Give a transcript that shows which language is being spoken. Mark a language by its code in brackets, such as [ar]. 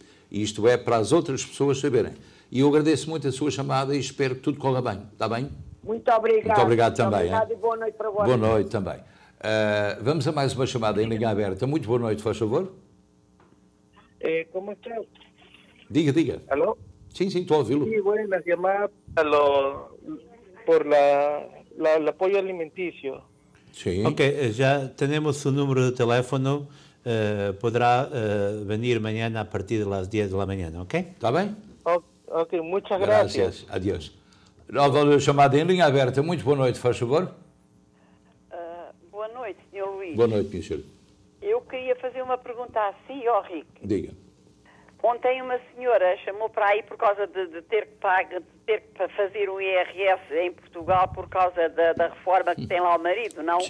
[pt] E isto é para as outras pessoas saberem. E eu agradeço muito a sua chamada e espero que tudo corra bem. Está bem? Muito obrigado. Muito obrigado também. Obrigado e boa noite para vocês. Boa noite também. Vamos a mais uma chamada em linha aberta. Muito boa noite, faz favor. [es] ¿Cómo está? [pt] Diga. [es] ¿Aló? [pt] Sí, estou a ouvi-lo. [es] Sí, buenas, llamada por el apoyo alimenticio. Sí. Ok, [pt] já temos o número [es] de teléfono, poderá venir mañana a partir de las 10 de la mañana, ok? [pt] Está bem? [es] Ok, muchas gracias. Adiós. [pt] Nova chamada em linha aberta. Muito boa noite, faz favor. Boa noite, Sr. Luís. Boa noite, minha senhora. Eu queria fazer uma pergunta a si, ao Rick. Diga. Ontem uma senhora chamou para aí por causa de ter que fazer um IRS em Portugal por causa da reforma que tem lá o marido, não?